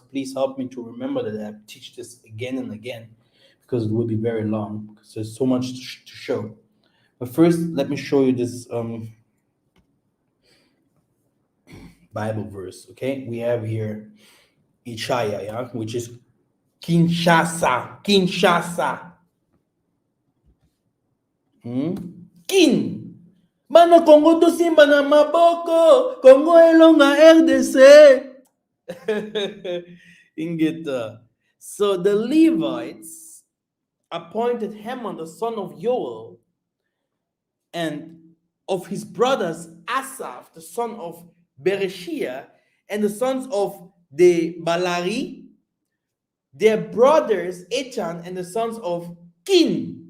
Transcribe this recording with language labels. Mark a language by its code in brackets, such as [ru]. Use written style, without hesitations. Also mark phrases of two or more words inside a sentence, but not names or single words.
[en] Please help me to remember that I have to teach this again and again because it will be very long because there's so much to show. But first, let me show you this Bible verse. Okay, we have here Ishaya, yeah, which is Kinshasa, Kinshasa. Kin. [ln] Bana Congo to simba na maboko. Congo elonga RDC. Ingeta. [en] So the Levites appointed Haman, the son of Joel, and of his brothers Asaph, the son of Bereshia, and the sons of the Balari, their brothers Ethan, and the sons of Kin.